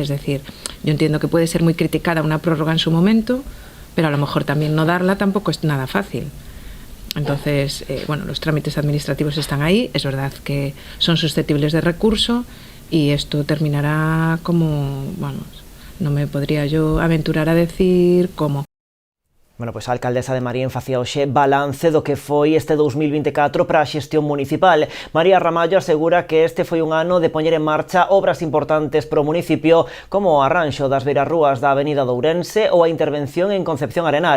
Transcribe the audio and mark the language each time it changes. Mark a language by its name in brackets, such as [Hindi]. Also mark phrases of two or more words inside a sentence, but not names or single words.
[Spanish] Es decir, yo entiendo que puede ser muy criticada una prórroga en su momento, pero a lo mejor también no darla tampoco es nada fácil. Entonces, bueno, los trámites administrativos están ahí, es verdad que son susceptibles de recurso y esto terminará como, vamos, no me podría yo aventurar a decir cómo. [Galician] Bueno, pois a alcaldesa de Marín facía hoxe balance do que foi este 2024 para a xestión municipal. María Ramallo asegura que este foi un ano de poñer en marcha obras importantes para o municipio, como o arranxo das beirarrúas da Avenida de Ourense ou a intervención en Concepción Arenal.